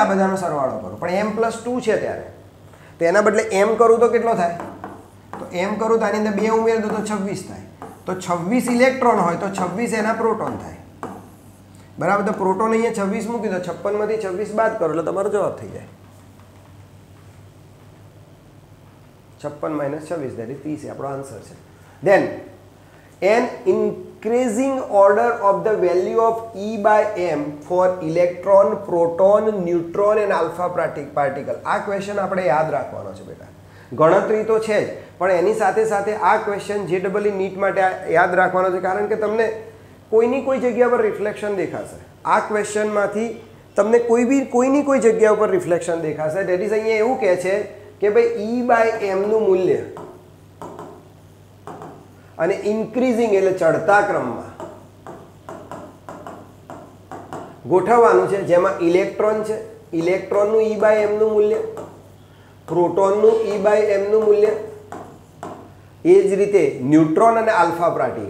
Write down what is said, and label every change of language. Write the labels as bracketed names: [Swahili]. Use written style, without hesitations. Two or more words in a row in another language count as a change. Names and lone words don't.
[Gujarati] આ બધાનો સરવાળો કરો, પણ M+2 છે ત્યારે. તો એના બદલે M કરું તો કેટલો થાય? તો M કરું તો આની અંદર 2 ઉમેર દો તો 26 થાય. તો 26 ઇલેક્ટ્રોન હોય તો 26 એના પ્રોટોન થાય, બરાબર. તો પ્રોટોન અહીંયા 26 મૂકી દો, 56 માંથી 26 બાદ કરો એટલે તમારો જવાબ થઈ જાય 56 - 26, [English] that is [Gujarati] 30 આપણો આન્સર છે. [English] Then an increasing order of the value of E/m for electron, proton, neutron and alpha particle. [Gujarati] આ ક્વેશ્ચન આપણે યાદ રાખવાનો છે બેટા. ગણતરી તો છે જ, પણ એની સાથે સાથે આ ક્વેશ્ચન JEE નીટ માટે યાદ રાખવાનો છે, કારણ કે તમને કોઈની કોઈ જગ્યા પર રિફ્લેક્શન દેખાશે. આ ક્વેશ્ચનમાંથી તમને કોઈની કોઈ જગ્યા ઉપર રિફ્લેક્શન દેખાશે. [English] that is [Gujarati] અહીંયા એવું કહે છે કે ભાઈ E/m નું મૂલ્ય અને ઇન્ક્રીઝિંગ એટલે ચડતા ક્રમમાં ગોઠવવાનું છે, જેમાં ઇલેક્ટ્રોન છે, ઇલેક્ટ્રોનનું E/m નું મૂલ્ય, પ્રોટોનનું E/m નું મૂલ્ય, એ જ રીતે ન્યુટ્રોન અને [English] alpha particle.